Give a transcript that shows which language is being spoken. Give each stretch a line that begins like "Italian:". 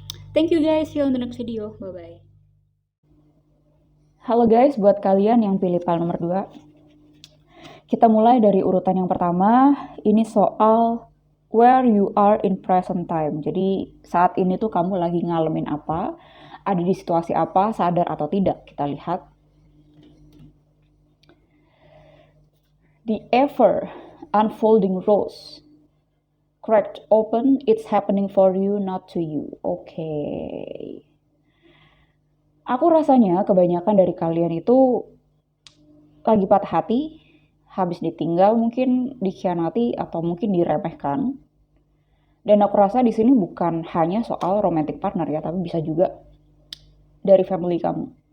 English: Thank you guys, see you on the next video, bye-bye.
Indonesian: Halo guys, buat kalian yang pilih file nomor 2, kita mulai dari urutan yang pertama. Ini soal
English: where you are in present time.
Indonesian: Jadi saat ini tuh kamu lagi ngalamin apa, ada di situasi apa, sadar atau tidak. Kita lihat.
English: The ever unfolding rose cracked open, it's happening for you, not to you. Oke.
Indonesian: Aku rasanya kebanyakan dari kalian itu lagi patah hati, habis ditinggal, mungkin dikhianati, atau mungkin diremehkan. Dan aku rasa di sini bukan hanya soal
English: romantic partner
Indonesian: ya, tapi bisa juga dari family kamu.